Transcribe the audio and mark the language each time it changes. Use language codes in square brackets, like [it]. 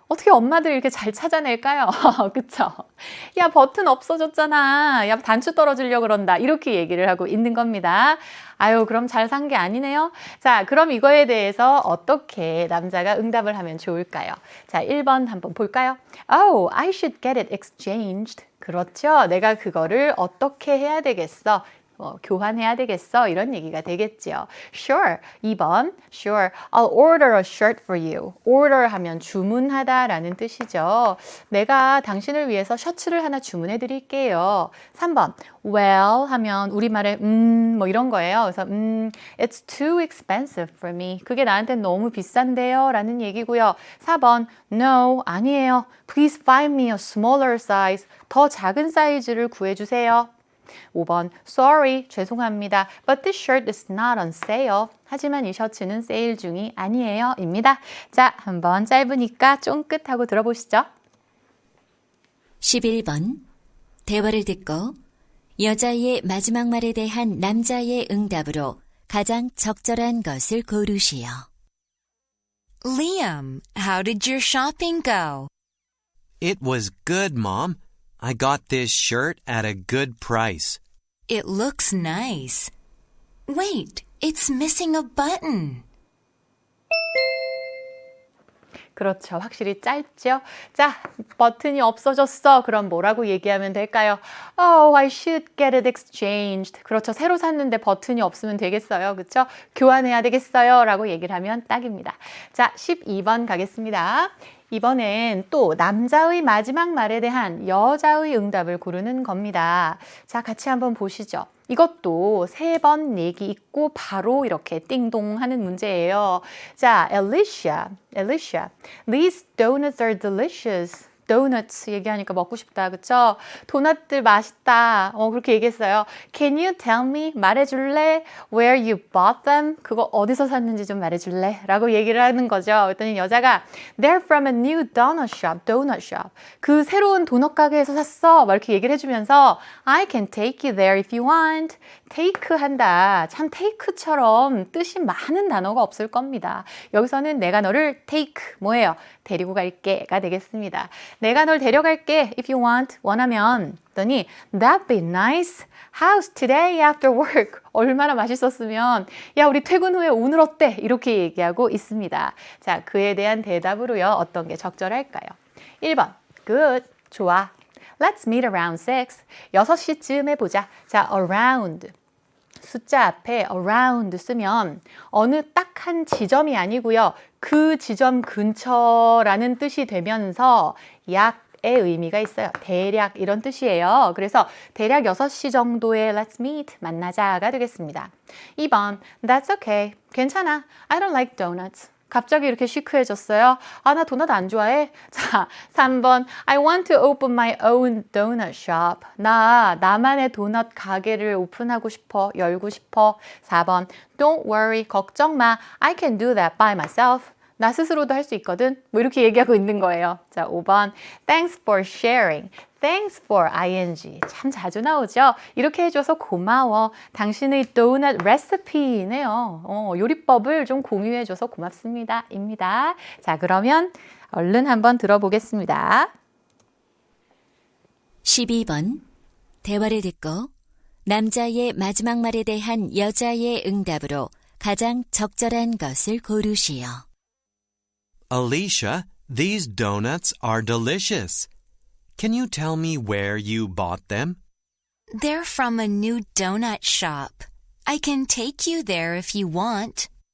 [ko] 어떻게 엄마들 이렇게 잘 찾아낼까요? 그쵸? 야, 버튼 없어졌잖아. 야, 단추 떨어지려고 그런다. 이렇게 얘기를 하고 있는 겁니다. 아유, 그럼 잘 산 게 아니네요. 자, 그럼 이거에 대해서 어떻게 남자가 응답을 하면 좋을까요? 자, 1번 한번 볼까요? [en] Oh, I should get it exchanged. [ko] 그렇죠. 내가 그거를 어떻게 해야 되겠어? 교환해야 되겠어? 이런 얘기가 되겠죠. Sure. 2번. Sure. [en] I'll order a shirt for you. [ko] Order 하면 주문하다 라는 뜻이죠. 내가 당신을 위해서 셔츠를 하나 주문해 드릴게요. 3번. Well 하면 우리말에 뭐 이런 거예요. 그래서 [en] it's too expensive for me. [ko] 그게 나한테 너무 비싼데요 라는 얘기고요. 4번. No, 아니에요. [en] Please find me a smaller size. [ko] 더 작은 사이즈를 구해주세요. 5번, sorry, 죄송합니다. [en] But this shirt is not on sale. [ko] 하지만 이 셔츠는 세일 중이 아니에요. 입니다. 자, 한번 짧으니까 쫑긋하고 들어보시죠. 11번. 대화를 듣고 여자의 마지막 말에 대한 남자의 응답으로 가장 적절한 것을 고르시오. [en] Liam, how did your shopping go? It was good, Mom. I got this shirt at a good price. It looks nice. Wait, it's missing a button. [ko] 그렇죠. 확실히 짧죠? 자, 버튼이 없어졌어. 그럼 뭐라고 얘기하면 될까요? [en] Oh, I should get it exchanged. [ko] 그렇죠. 새로 샀는데 버튼이 없으면 되겠어요. 그렇죠? 교환해야 되겠어요. 라고 얘기를 하면 딱입니다. 자, 12번 가겠습니다. 이번엔 또 남자의 마지막 말에 대한 여자의 응답을 고르는 겁니다. 자, 같이 한번 보시죠. 이것도 3번 얘기 있고 바로 이렇게 띵동 하는 문제예요. [en] 자, Alicia, these donuts are delicious. [ko] 도넛 얘기하니까 먹고 싶다. 그쵸? 도넛들 맛있다. 그렇게 얘기했어요. [en] Can you tell me? [ko] 말해줄래? [en] Where you bought them? [ko] 그거 어디서 샀는지 좀 말해줄래? 라고 얘기를 하는 거죠. 그랬더니 여자가 [en] They're from a new donut shop. [ko] 그 새로운 도넛 가게에서 샀어. 막 이렇게 얘기를 해주면서 [en] I can take you there if you want. [ko] take 한다. 참 take처럼 뜻이 많은 단어가 없을 겁니다. 여기서는 내가 너를 take 뭐예요? 데리고 갈게가 되겠습니다. 내가 널 데려갈게 [en] if you want [ko] 원하면 그랬더니 [en] that'd be nice. How's today after work? [ko] 얼마나 맛있었으면 야 우리 퇴근 후에 오늘 어때? 이렇게 얘기하고 있습니다. 자 그에 대한 대답으로요. 어떤 게 적절할까요? 1번 good 좋아. [en] Let's meet around 6. [ko] 6시쯤에 보자. 자 around 숫자 앞에 around 쓰면 어느 딱 한 지점이 아니고요. 그 지점 근처라는 뜻이 되면서 약의 의미가 있어요. 대략 이런 뜻이에요. 그래서 대략 6시 정도에 let's meet 만나자가 되겠습니다. [en] 2번 that's okay. [ko] 괜찮아. [en] I don't like donuts. [ko] 갑자기 이렇게 시크해졌어요. 아, 나 도넛 안 좋아해. 자, 3번. [en] I want to open my own donut shop. [ko] 나만의 도넛 가게를 오픈하고 싶어. 열고 싶어. 4번. [en] Don't worry. [ko] 걱정 마. [en] I can do that by myself. [ko] 나 스스로도 할 수 있거든. 뭐 이렇게 얘기하고 있는 거예요. 자, 5번. [en] Thanks for sharing. Thanks for ing. [ko] 참 자주 나오죠? 이렇게 해줘서 고마워. 당신의 도넛 레시피네요. 요리법을 좀 공유해줘서 고맙습니다. 입니다. 자, 그러면 얼른 한번 들어보겠습니다. 12번. 대화를 듣고 남자의 마지막 말에 대한 여자의 응답으로 가장 적절한 것을 고르시오. [en] Alicia, these donuts are delicious. Can you tell me where you bought them? They're from a new donut shop. I can take you there if you want.